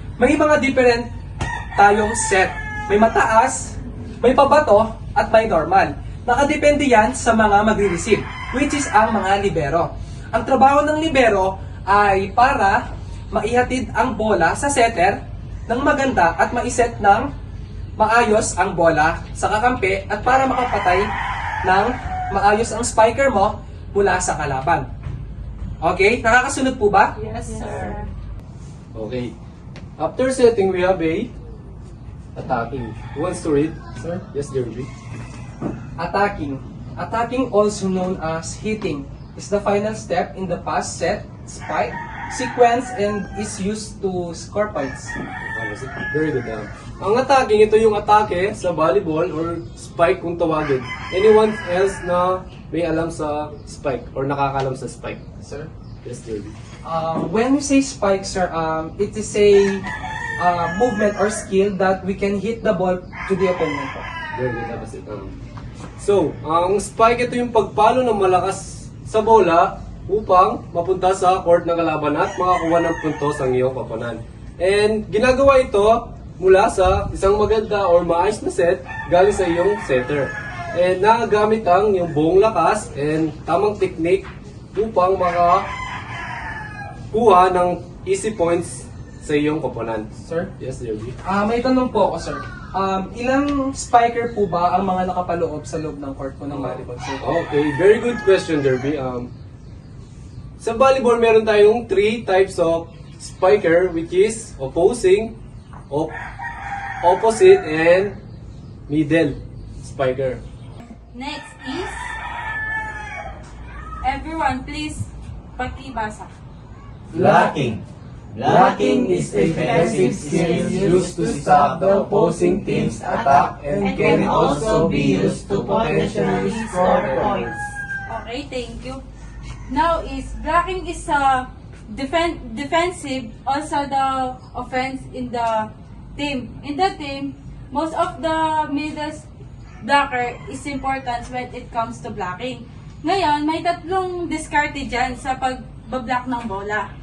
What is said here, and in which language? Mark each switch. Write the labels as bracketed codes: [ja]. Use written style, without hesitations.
[tl] may mga different tayong set. May mataas, may pabato, at may normal. Nakadepende yan sa mga magre-receive, [en] which is [tl] ang mga libero. Ang trabaho ng libero ay para maihatid ang bola sa setter ng maganda at maiset ng maayos ang bola sa kakampi at para makapatay ng maayos ang spiker mo mula sa kalaban. Okay? Nakakasunod po ba? [en] Yes, sir. Okay. After setting, we have a attacking. Who wants to read, sir? Yes, Derby. Attacking. Attacking, also known as hitting, is the final step in the pass, set, spike, sequence, and is used to score points. [tl] Very good. Ang attacking, ito yung atake sa volleyball or spike kung tawagin. [en] Anyone else [tl] na may alam sa spike or nakakalam sa spike? [en] Sir? Yes, Derby. When we say spike, sir, it is a movement or skill that we can hit the ball to the opponent. Very good. That was it. [tl] So, ang spike, ito yung pagpalo ng malakas sa bola upang mapunta sa court ng kalaban at makakuha ng puntos ang iyong kapanan. And ginagawa ito mula sa isang maganda or maayos na set galing sa iyong setter. And nagagamit ang iyong buong lakas and tamang technique upang makakuha ng easy points sa iyong kapanan. [en] Sir? Yes, Derby. [tl] May tanong po ako, sir. Ilang spiker po ba ang mga nakapaloob sa loob ng court po ng volleyball, sir? [en] Okay, very good question, Derby. [tl] Sa volleyball, meron tayong [en] 3 types of spiker, which is opposing, opposite, and middle spiker. Next is, everyone please [tl] pakibasa. [en] Blocking. Blocking is a defensive skill used to stop the opposing team's attack and can also be used to potentially score points. Okay, thank you. Now is, blocking is a defensive, also the offense in the team. In the team, most of the middle blocker is important when it comes to blocking. [tl] Ngayon, may tatlong diskarte dyan sa pagbablock ng bola.